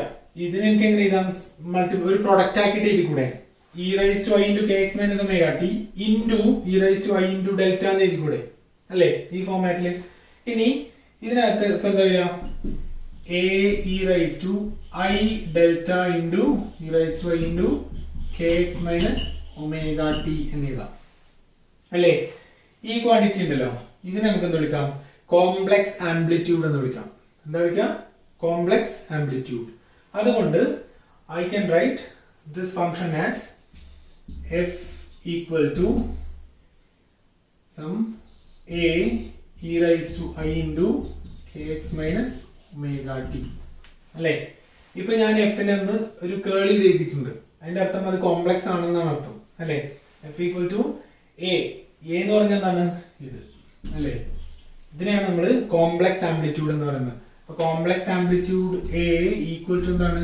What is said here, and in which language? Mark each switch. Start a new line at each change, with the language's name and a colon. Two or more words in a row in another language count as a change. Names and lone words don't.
Malayalam: ഇതിന് എനിക്ക് എങ്ങനെ എഴുതാം, ഒരു പ്രൊഡക്റ്റ് ആക്കിയിട്ട് എഴുതി കൂടെ,
English: e⁻i * kx - ωt into e⁻i into delta
Malayalam: എന്ന് എഴുതി കൂടെ അല്ലെ, ഈ ഫോർമാറ്റില്. ഇനി ഇതിനകത്ത് ഇപ്പൊ എന്താ ചെയ്യാം,
English: a(e⁻i delta into e⁻i into kx - ωt
Malayalam: എന്ന് എഴുതാം അല്ലെ. ഈ ക്വാണ്ടിറ്റി ഉണ്ടല്ലോ, ഇതിനെ നമുക്ക് എന്ത് വിളിക്കാം?
English: complex amplitude
Malayalam: എന്ന് വിളിക്കാം. എന്താ വിളിക്കാം?
English: complex amplitude. അതുകൊണ്ട് I can write this function as f equal to some a e raised to I into kx minus omega t.
Malayalam: അല്ലേ? ഇപ്പൊ ഞാൻ എഫിനെ ഒന്ന് ഒരു കേളി ചെയ്തിട്ടുണ്ട്. അതിന്റെ അർത്ഥം അത് കോംപ്ലക്സ് ആണെന്നാണ് അർത്ഥം. അല്ലേ?
English: F equal to A
Malayalam: എന്ന് പറഞ്ഞാൽ എന്താണ്? ഇത് അല്ലേ? ഇതിനെയാണ് നമ്മൾ
English: complex amplitude
Malayalam: എന്ന് പറയുന്നത്.
English: അപ്പൊ complex amplitude A equal to എന്താണ്?